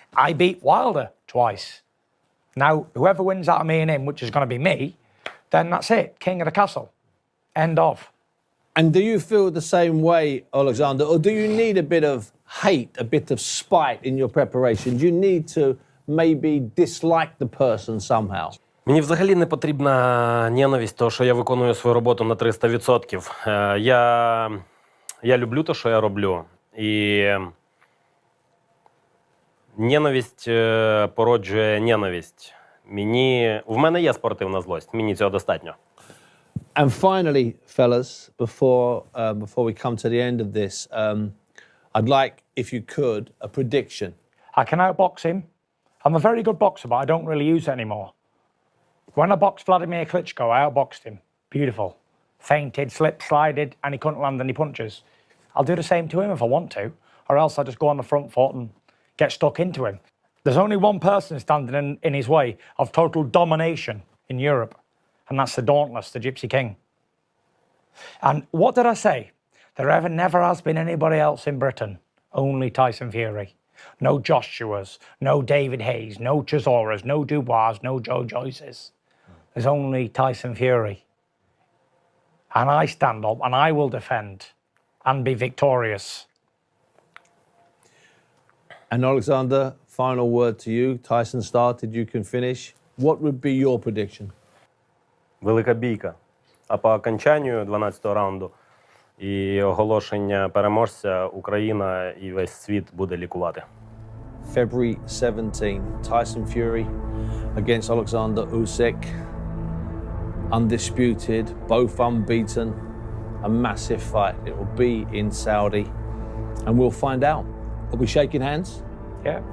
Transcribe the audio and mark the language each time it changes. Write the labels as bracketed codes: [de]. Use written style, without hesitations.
[en] I beat Wilder twice. Now, whoever wins out of me and him, which is going to be me, then that's it. King of the castle. End of. And do you feel the same way, Oleksandr, or do you need a bit of hate, a bit of spite in your preparation? Do you need to maybe dislike the person somehow? [uk] Мені взагалі не потрібна ненависть, тому що я виконую свою роботу на 300%. Я люблю те, що я роблю. І ненависть породжує ненависть. В мене є спортивна злость, мені цього достатньо. [en] And finally, fellas, before we come to the end of this, I'd like, if you could, a prediction. I can outbox him. I'm a very good boxer, but I don't really use it anymore. When I boxed Vladimir Klitschko, I outboxed him. Beautiful. Feinted, slipped, slided, and he couldn't land any punches. I'll do the same to him if I want to, or else I just go on the front foot and get stuck into him. There's only one person standing in his way of total domination in Europe, and that's the Dauntless, the Gypsy King. And what did I say? There never has been anybody else in Britain, only Tyson Fury. No Joshuas, no David Hayes, no Chisoras, no Dubois, no Joe Joyces. There's only Tyson Fury. And I stand up and I will defend and be victorious. And Oleksandr, final word to you. Tyson started, you can finish. What would be your prediction? [uk] Велика бійка. А по окончанню 12-го раунду і оголошення переможця Україна і весь світ буде лікувати. [en] February 17, Tyson Fury against Oleksandr Usyk. Undisputed, both unbeaten. A massive fight. It will be in Saudi. And we'll find out. Are we shaking hands? Yeah.